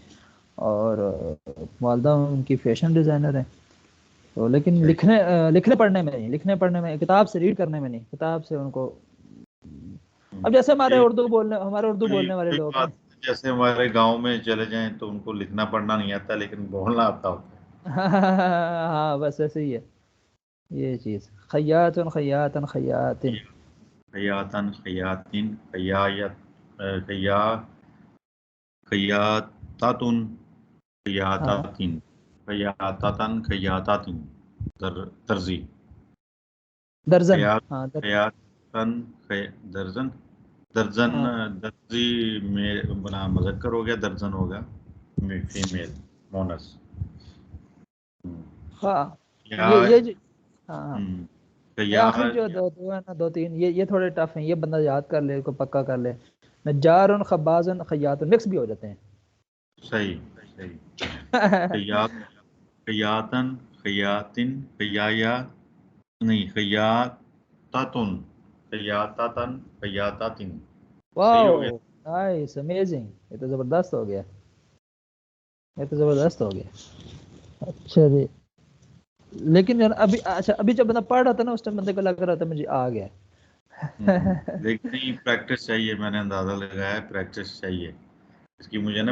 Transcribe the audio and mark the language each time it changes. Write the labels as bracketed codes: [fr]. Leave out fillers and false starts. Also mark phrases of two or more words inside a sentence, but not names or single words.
[ur] اور والدہ ان کی [en] fashion designer [ur] ہیں تو, لیکن لکھنے پڑھنے میں نہیں, لکھنے پڑھنے میں کتاب سے ریڈ کرنے میں نہیں, کتاب سے ان کو. اب جیسے ہمارے اردو بولنے والے ایک لوگ ہیں. بات, جیسے ہمارے گاؤں میں چلے جائیں تو ان کو لکھنا پڑھنا نہیں آتا لیکن بولنا آتا ہوتا ہے. ہاں بس ایسے ہی ہے یہ چیز. [ar] خیاتن خیاتن خیاتن خیاتن خیاتن خیاتاتن [ur] ہاں [ar] خیاتاتن خیاتاتن خیاتاتن درزی. [ur] درجن. [ar] خیات [ur] ہاں [ar] خیاتن درجن درجن [ur] ہاں درزی میں بنا مذکر ہو گیا, درجن ہوگا فیمیل مونس. ہاں یا یہ ہاں یہ یا آخری جو دو ہے نا, دو تین یہ تھوڑے ٹف ہیں, یہ بندہ یاد کر لے, کو پکا کر لے. [ar] نجار خبازن خیات [ur] مکس بھی ہو جاتے ہیں. [ar] صحیح خیاتن خیاتن خیایا نہیں خیاتاتن خیاتاتن خیاتاتن. [ur] صحیح ہو گیا. [en] wow nice amazing, [ur] یہ تو زبردست ہو گیا, یہ تو زبردست ہو گیا. اچھا جی, لیکن ابھی اچھا ابھی جب بندہ پڑھ رہا تھا نا اس ٹائم بندے کو لگ رہا تھا مجھے آ گیا. لیکن نہیں, پریکٹس چاہیے, میں نے اندازہ لگایا ہے پریکٹس چاہیے اس کی مجھے نا